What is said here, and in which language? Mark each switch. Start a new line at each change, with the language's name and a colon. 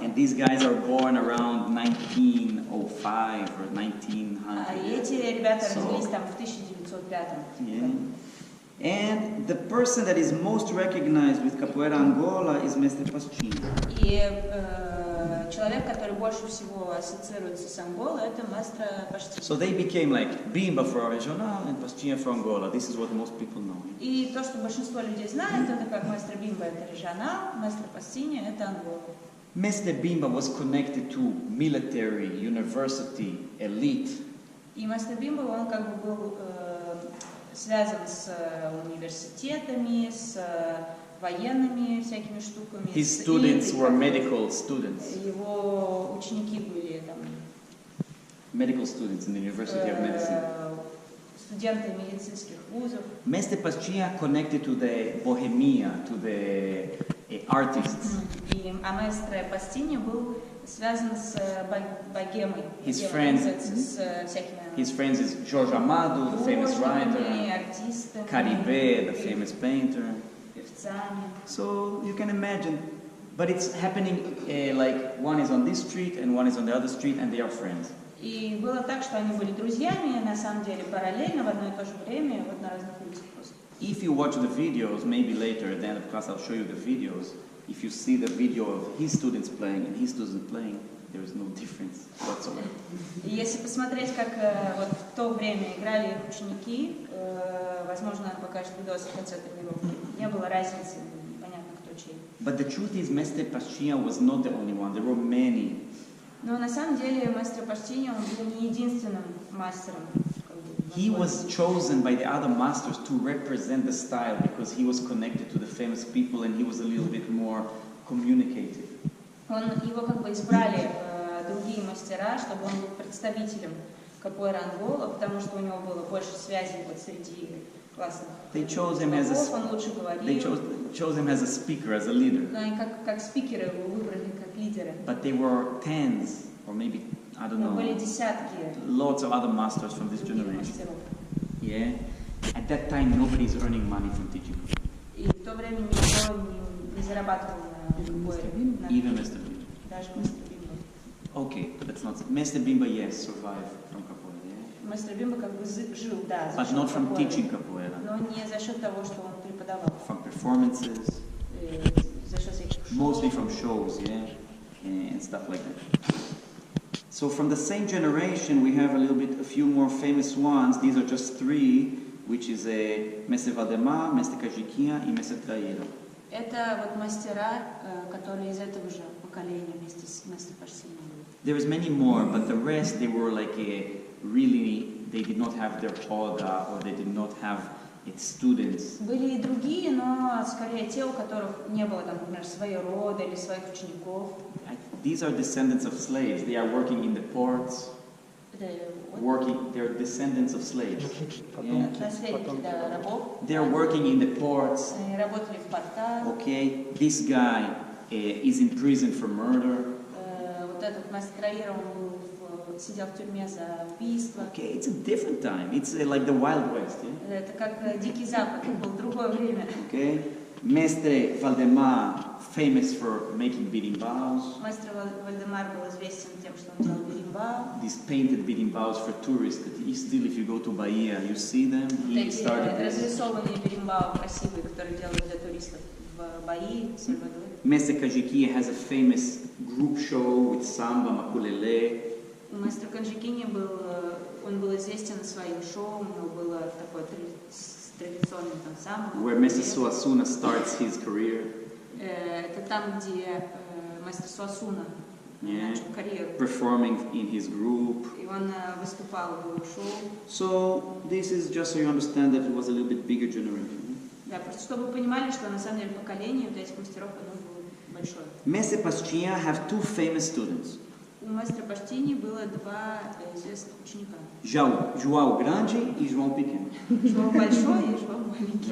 English: And these guys are born around 1905 or 1900.
Russian: А эти ребята родились там в 1905.
English: Yeah. And the person that is most recognized with capoeira Angola is Mestre Pastinha.
Russian: И человек, который больше всего ассоциируется с Анголой, это маэстро Pastinha.
English: So they became like Bimba for Regional and Pastinha for Angola. This is what most people know.
Russian: И то, что большинство людей знает, это как маэстро Бимба это регионал, маэстро Pastinha это Ангола.
English: Mestre Bimba was connected to military, university, elite.
Russian: И маэстро Бимба, он как бы был связан с университетами, с военными всякими штуками.
English: His students were medical students.
Russian: Его ученики были там
English: Medical students in the University of Medicine.
Russian: студенты медицинских вузов.
English: Mestre Pastinha connected to the bohemia, to the artists.
Russian: И маэстро Pastinha был связан с богемой.
English: His friends is Jorge Amado, the famous writer, Caribe, the famous painter. So you can imagine, but it's happening like one is on this street and one is on the other street and they are friends.
Russian: И было так, что они были друзьями, на самом деле параллельно, в одно и то же время, вот на разных улицах просто.
English: If you watch the videos, maybe later at the end of class I'll show you the videos. If you see the video of his students playing and his students playing, there is no difference whatsoever.
Russian: И если посмотреть, как вот в то время играли их ученики, возможно, покажет видос в конце тренировки, не было разницы, понятно, кто чей.
English: But the truth is, Mestre Pastinha was not the only one. There were many.
Russian: Но на самом деле маэстро Pastinha, он был не единственным мастером.
English: He was chosen by the other masters to represent the style because he was connected to the famous people and he was a little bit more communicative.
Russian: Его как бы избрали другие мастера, чтобы он был представителем капоэра Ангола, потому что у него было больше связей вот среди классных игроков, он лучше говорил.
English: They chose him as a speaker, as a leader.
Russian: Но они как спикеры его выбрали, как лидеры.
English: But there were tens, or maybe, I don't know,
Russian: были десятки
English: lots of other masters from this generation. Yeah. At that time, nobody is earning money from teaching.
Russian: И в то время никто не зарабатывал на капоэре.
English: Even Mr. Bimba.
Russian: Даже маэстро Бимба.
English: Okay, but that's not. Mr. Bimba, yes, survived from capoeira. Yeah?
Russian: Маэстро Бимба как бы жил, да, за
English: But
Russian: счет
English: not from
Russian: капоэра.
English: teaching capoeira.
Russian: Но не за счет того, что он преподавал.
English: From performances.
Russian: За счет всяких шоу.
English: Mostly from shows, yeah, and stuff like that. So from the same generation, we have a few more famous ones. These are just three, which is Mestre Valdemar, Mestre Cajiquinha, and Mestre Traíra.
Russian: Это вот мастера, которые из этого же поколения вместе с Месtre Pastinha.
English: There is many more, but the rest, they were like they did not have their roda, or they did not have its students.
Russian: Были и другие, но скорее те, у которых не было, там, например, своей рода или своих учеников.
English: These are descendants of slaves. They are working in the ports. They're descendants of slaves. Yeah.
Russian: Наследники, да, рабов.
English: They're working in the ports.
Russian: Они работали в портах.
English: Okay, this guy is in prison for murder.
Russian: Вот этот маэстро Traíra, он сидел в тюрьме за убийство.
English: Okay, it's a different time. It's like the Wild West. Yeah?
Russian: Это как Дикий Запад, было другое время.
English: Okay, Mestre Valdemar, famous for making birimbaus.
Russian: Маэстро Вальдемар был известен тем, что он делал биримбау.
English: These painted birimbaus for tourists. Still, if you go to Bahia, you see them. He started this.
Russian: Разрисованные биримбау красивые, которые делают для туристов в Баии, в Сальвадоре.
English: Mestre Cajiquinha has a famous group show with samba, maculele.
Russian: Маэстро Cajiquinha он был известен своим шоу, у него было такое традиционное там самбо.
English: Where Mestre Suassuna starts his career.
Russian: Это там, где маэстро Суассуна начал карьеру.
English: Performing in his group.
Russian: И он выступал в его шоу.
English: So this is just so you understand that it was a little bit bigger generation.
Russian: Да, просто чтобы вы понимали, что на самом деле поколение вот этих мастеров оно было большое.
English: Mestre Pastinha have two famous students.
Russian: У маэстро Pastinha было два известных ученика. João Grande и João Pequeno. João большой и João маленький.